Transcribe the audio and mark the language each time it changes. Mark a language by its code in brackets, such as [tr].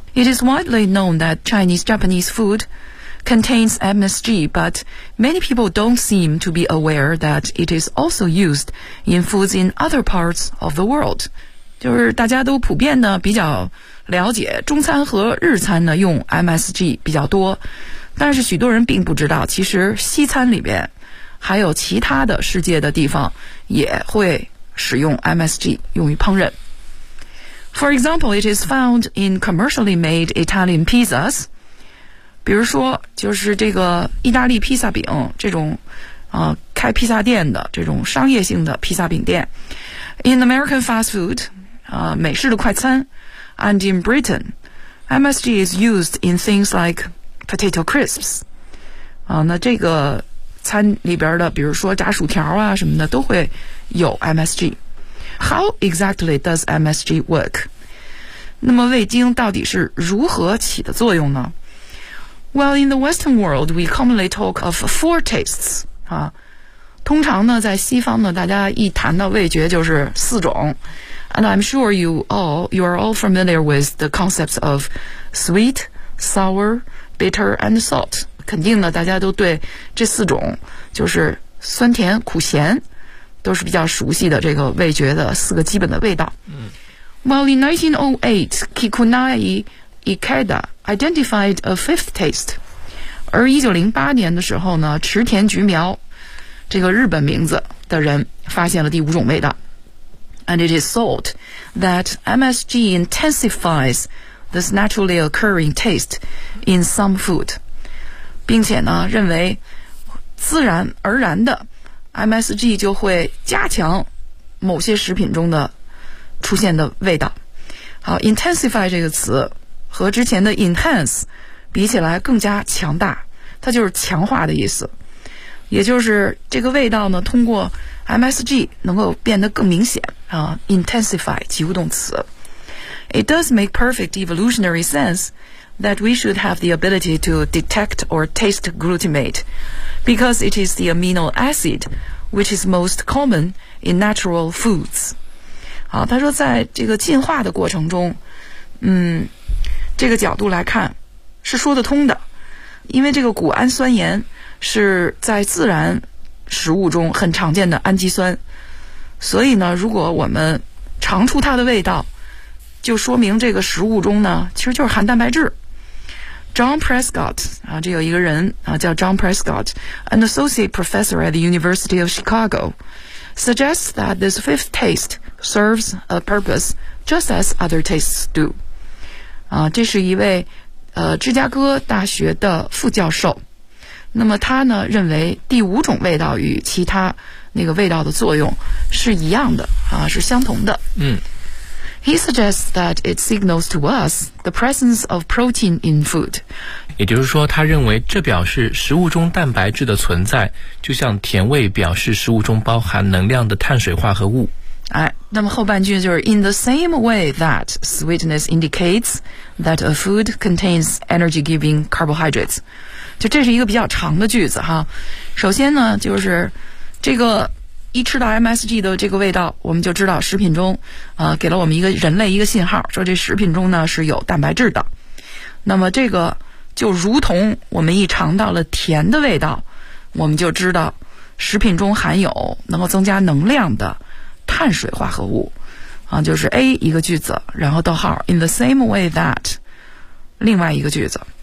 [en] It is widely known that Chinese-Japanese foodcontains MSG, but many people don't seem to be aware that it is also used in foods in other parts of the world. [zh] 就是大家都普遍呢比较了解中餐和日餐呢用 MSG 比较多，但是许多人并不知道其实西餐里边还有其他的世界的地方也会使用 MSG 用于烹饪。 [en] For example, it is found in commercially made Italian pizzas. [zh] 比如说就是这个意大利披萨饼这种开披萨店的这种商业性的披萨饼店。 [en] In American fast food, [zh] 美式的快餐 [en] and in Britain, MSG is used in things like potato crisps. [zh] 那这个餐里边的比如说炸薯条啊什么的都会有 MSG. [en] How exactly does MSG work? [zh] 那么味精到底是如何起的作用呢？ [en] Well, in the Western world, we commonly talk of four tastes. [zh] 啊，通常呢，在西方呢，大家一谈到味觉就是四种。 [en] And I'm sure you are all familiar with the concepts of sweet, sour, bitter, and salt. [zh] 肯定呢，大家都对这四种就是酸甜苦咸都是比较熟悉的这个味觉的四个基本的味道。 [en] Well, in 1908, Kikunai Ikeda. Identified a fifth taste. [zh] 而1908年的时候呢，池田菊苗这个日本名字的人发现了第五种味道。 [en] And it is thought that MSG intensifies this naturally occurring taste in some food. [zh] 并且呢认为自然而然的 MSG 就会加强某些食品中的出现的味道。好， intensify 这个词和之前的 enhance 比起来更加强大，它就是强化的意思，也就是这个味道呢通过 MSG 能够变得更明显啊。 intensify 及物动词。 [en] It does make perfect evolutionary sense that we should have the ability to detect or taste glutamate because it is the amino acid which is most common in natural foods. [zh] 好，他说在这个进化的过程中这个角度来看是说得通的，因为这个谷氨酸盐是在自然食物中很常见的氨基酸，所以呢如果我们尝出它的味道就说明这个食物中呢其实就是含蛋白质。 [en] John Prescott [zh] 啊，这有一个人啊叫 [en] John Prescott, an associate professor at the University of Chicago, suggests that this fifth taste serves a purpose just as other tastes do. [zh] 这是一位芝加哥大学的副教授。那么他呢认为第五种味道与其他那个味道的作用是一样的啊，是相同的。嗯， [en] He suggests that it signals to us the presence of protein in food. [zh] 也就是说，他认为这表示食物中蛋白质的存在，就像甜味表示食物中包含能量的碳水化合物。哎，那么后半句就是 [en] in the same way that sweetness indicates that a food contains energy-giving carbohydrates. [zh] 就这是一个比较长的句子哈。首先呢，就是这个一吃到 MSG 的这个味道，我们就知道食品中给了我们一个人类一个信号，说这食品中呢是有蛋白质的。那么这个就如同我们一尝到了甜的味道，我们就知道食品中含有能够增加能量的碳水化合物啊，就是 A 一个句子，然后逗号 [en] in the same way that [zh] 另外一个句子。